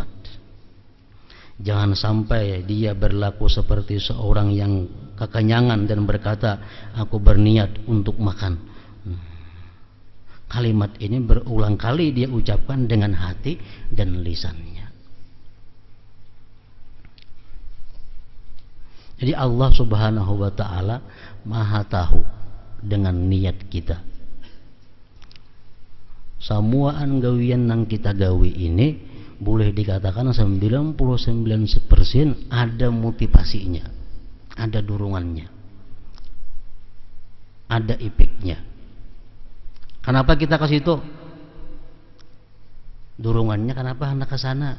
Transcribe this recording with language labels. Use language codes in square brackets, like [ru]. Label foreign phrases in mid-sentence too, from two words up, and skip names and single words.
[id] Jangan sampai dia berlaku seperti seorang yang kekenyangan dan berkata, aku berniat untuk makan. Kalimat ini berulang kali dia ucapkan dengan hati dan lisannya. Jadi [ar] الله سبحانه وتعالى [id] maha tahu dengan niat kita. [bjn] Samuaan gawian nang kita gawi ini [id] boleh dikatakan 99% ada motivasinya, ada dorongannya, ada efeknya. Kenapa kita ke situ? Dorongannya kenapa hendak ke sana?